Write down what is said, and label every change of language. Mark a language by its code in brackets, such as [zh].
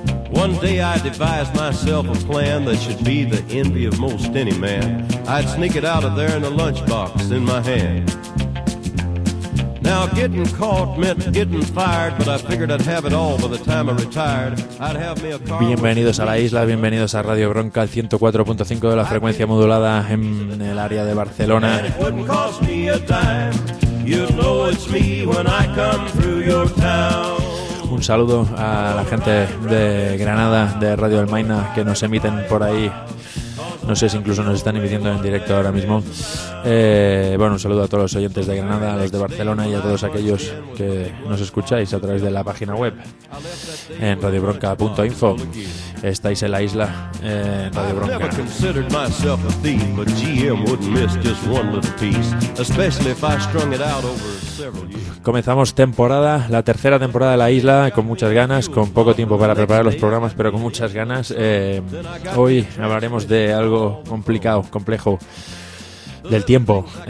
[en] One day I devised myself a plan that should be the envy of most any man. I'd sneak it out of there in a lunchbox in my hand. Now getting caught meant getting fired, but I figured I'd have it all by the time I retired. I'd have me a car. [es] Bienvenidos a la isla, bienvenidos a Radio Bronca, el 104.5 de la frecuencia modulada en el área de Barcelona. [en] It wouldn't cost me a dime. You know it's me when I come through your town. [es] Un saludo a la gente de Granada, de Radio Almaina, que nos emiten por ahí. No sé si incluso nos están emitiendo en directo ahora mismo. Bueno, un saludo a todos los oyentes de Granada, a los de Barcelona y a todos aquellos que nos escucháis a través de la página web en radiobronca.info. Estáis en la isla en Radio Bronca. [en] I've never considered myself a thief, but GM wouldn't miss just one little piece, especially if I strung it out over several years. [es] Comenzamos temporada, la tercera temporada de la isla, con muchas ganas, con poco tiempo para preparar los programas, pero con muchas ganas. Hoy hablaremos de algo complicado, complejo, del tiempo.